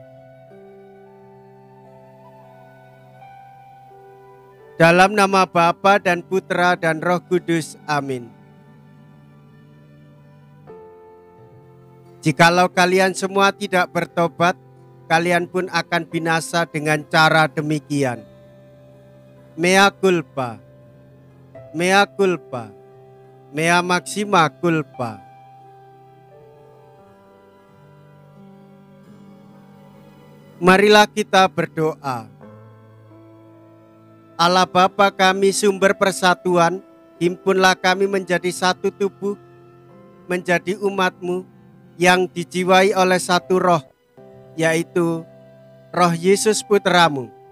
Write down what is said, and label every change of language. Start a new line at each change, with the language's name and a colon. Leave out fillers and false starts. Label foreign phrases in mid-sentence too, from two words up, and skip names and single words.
Indonesian: Dalam nama Bapa dan Putra dan Roh Kudus, amin. Jikalau kalian semua tidak bertobat, kalian pun akan binasa dengan cara demikian.
Latin: Mea culpa, mea culpa, mea maxima culpa.
Indonesian: Marilah kita berdoa. Allah Bapa kami sumber persatuan, himpunlah kami menjadi satu tubuh, menjadi umat-Mu yang dijiwai oleh satu roh, yaitu roh Yesus Putra-Mu.